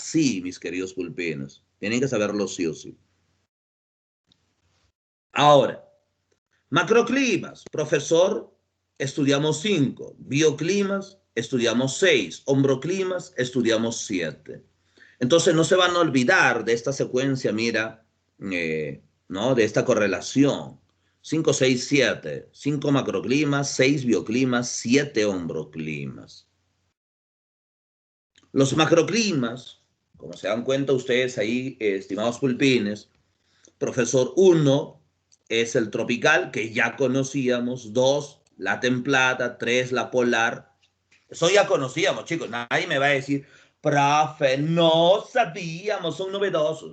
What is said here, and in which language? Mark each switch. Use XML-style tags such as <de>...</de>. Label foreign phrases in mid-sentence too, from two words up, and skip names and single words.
<es>Sí, mis queridos pulpines. Tienen que saberlo sí o sí. Ahora, macroclimas, profesor, estudiamos 5. Bioclimas, estudiamos 6. Hombroclimas, estudiamos 7. Entonces no se van a olvidar de esta secuencia, mira, ¿no? De esta correlación. 5, 6, 7. 5 macroclimas, 6 bioclimas, 7 hombroclimas. Los macroclimas, como se dan cuenta ustedes ahí, estimados pulpines, profesor, 1 es el tropical, que ya conocíamos. 2, la templada. 3, la polar. Eso ya conocíamos, chicos. Nadie me va a decir, Profe, no sabíamos, son novedosos.</es>